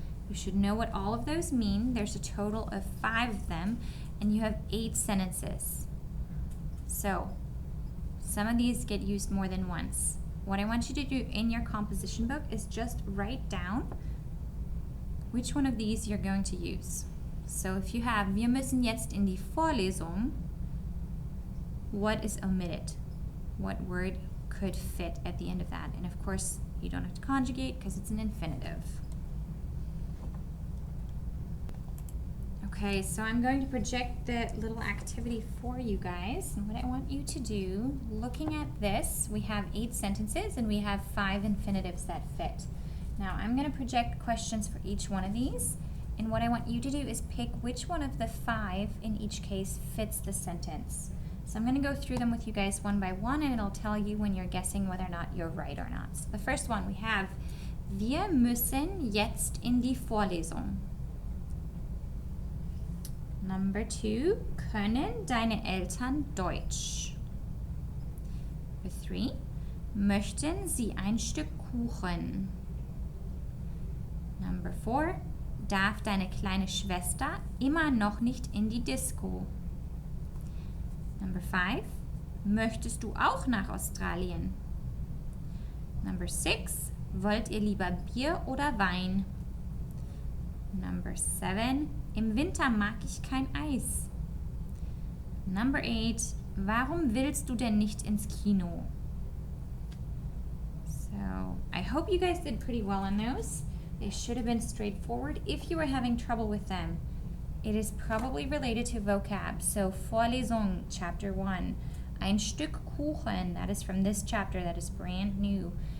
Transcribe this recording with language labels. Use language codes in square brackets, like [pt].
[en] You should know what all of those mean. There's a total of 5 of them, and you have 8 sentences. So some of these get used more than once. what I want you to do in your composition book is just write down which one of these you're going to use. So if you have, [de] wir müssen jetzt in die Vorlesung, [en] what is omitted? What word could fit at the end of that? And of course, you don't have to conjugate because it's an infinitive. Okay, so I'm going to project the little activity for you guys. And what I want you to do, looking at this, we have 8 sentences and we have 5 infinitives that fit. Now I'm going to project questions for each one of these. And what I want you to do is pick which one of the 5 in each case fits the sentence. So I'm going to go through them with you guys one by one, and it'll tell you when you're guessing whether or not you're right or not. So the first one we have, [de] wir müssen jetzt in die Vorlesung. [en] Number 2, [de] können deine Eltern Deutsch? [en] Number 3, [de] möchten sie ein Stück Kuchen? [en] Number 4, [de] darf deine kleine Schwester immer noch nicht in die Disco? [en] Number 5, [de] möchtest du auch nach Australien? [en] Number 6, [de] wollt ihr lieber Bier oder Wein? [en] Number 7, [de] im Winter mag ich kein Eis. [en] Number 8, [de] warum willst du denn nicht ins Kino? [en] So, I hope you guys did pretty well on those. They should have been straightforward. If you were having trouble with them, it is probably related to vocab. So, Vorlesung, chapter 1. [de] Ein Stück Kuchen, [en] that is from this chapter, that is brand new.